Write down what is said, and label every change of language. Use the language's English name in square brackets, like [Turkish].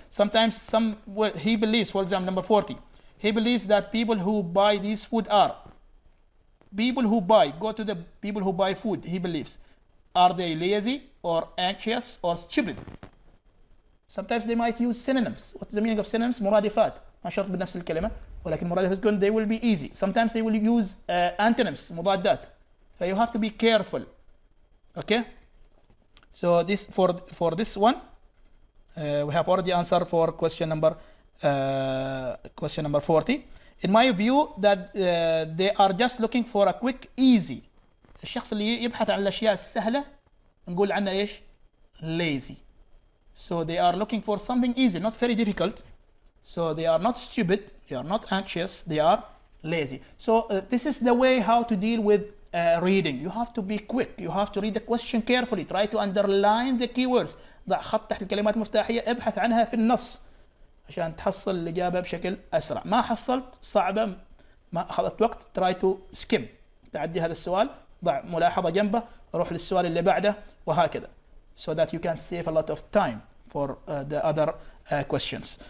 [English] Sometimes he believes, for example, number 40, he believes that people who buy these food are people who buy. Go to the people who buy food. He believes, are they lazy or anxious or stupid? Sometimes they might use synonyms. What's the meaning of synonyms? [Arabic] مرادفات. ما شرط بنفس الكلمة، ولكن مرادفات تكون [English] they will be easy. Sometimes they will use antonyms, مضادات. So you have to be careful. Okay. So this for this one, we have already answered for question number 40. In my view, that they are just looking for a quick, easy. [Arabic] الشخص اللي يبحث عن الأشياء السهلة نقول عنه إيش؟ lazy. [English] So they are looking for something easy, not very difficult. So they are not stupid, they are not anxious, they are lazy. So this is the way how to deal with reading. You have to be quick, you have to read the question carefully, try to underline the keywords. [Arabic] ضع خط تحت الكلمات المفتاحية، ابحث عنها في النص عشان تحصل الإجابة بشكل أسرع. ما حصلت صعبة، ما أخذت وقت، [English] try to skim. [Arabic] تعدي هذا السؤال، ضع ملاحظة جنبه، روح للسؤال اللي بعده، وهكذا. [English] So that you can save a lot of time for the other questions.